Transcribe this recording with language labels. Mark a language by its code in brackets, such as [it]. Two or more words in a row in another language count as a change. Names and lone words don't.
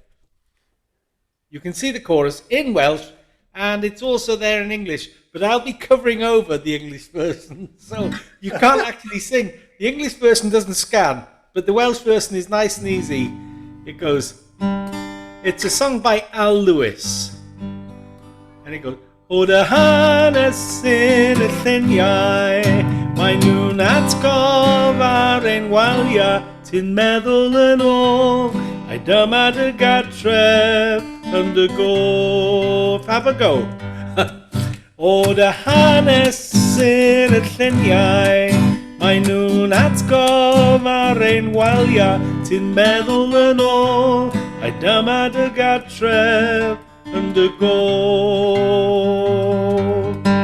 [en] You can see the chorus in Welsh, and it's also there in English. But I'll be covering over the English version, so you can't actually sing. The English version doesn't scan, but the Welsh version is nice and easy. It goes, it's a song by Al Lewis. And it goes, [cy] O dy hanes sy'n y lluniau, mae nhw'n atgof ar ein waliau, ti'n meddwl yn ôl, ai dyma dy gartref yn dy gof. [en] Have a go. [cy] O dy hanes sy'n y lluniau, mae nhw'n atgof ar ein waliau, ti'n meddwl yn ôl, ai dyma dy gartref yn dy gof.